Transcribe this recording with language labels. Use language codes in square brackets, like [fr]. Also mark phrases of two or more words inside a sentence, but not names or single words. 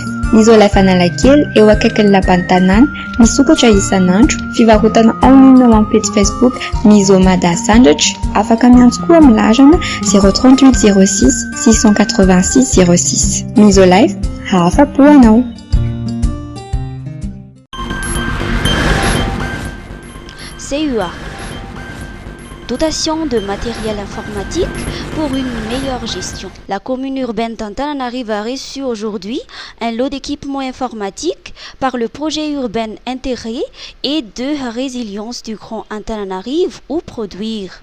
[mg] Misolife Analakely eo akaikin'ny lapan'ny tanàna, misokatra isan'andro, fivarotana online ao amin'ny page Facebook Misomada Sandratra, afaka miantso koa amin'ny larana 038 06 686 06. Misolife, afa-po anao. CUA. [fr] Dotation de matériel informatique pour une meilleure gestion. La commune urbaine d'Antananarive a reçu aujourd'hui un lot d'équipements informatiques par le projet urbain intégré et de résilience du Grand Antananarive ou produire.